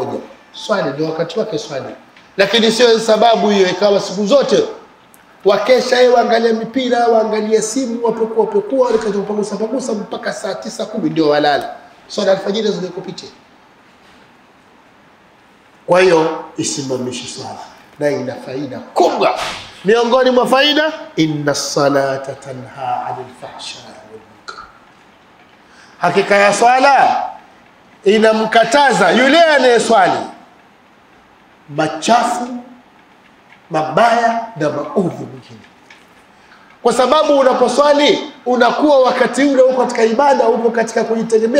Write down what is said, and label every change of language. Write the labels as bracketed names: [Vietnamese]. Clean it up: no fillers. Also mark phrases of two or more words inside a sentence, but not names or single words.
[Swahili] Swali ndio wakati wake swali. Lakini sio sababu hiyo ikawa siku zote wakesha waangalia mipira, waangalia simu, wapekua wakapagusa mpaka saa 9 10 ndio walala. Swala alfajiri zilizopita. Kwa hiyo isimamishe swala na ina faida kubwa. Miongoni mwa faida, [Arabic] إن الصلاة تنهى عن الفحشاء والمنكر. [Swahili] Hakika ya swala inamkataza yule anayeswali machafu, mabaya na maovu mengine. Kwa sababu unaposwali unakuwa wakati ule uko katika ibada, uko katika kujitegemea.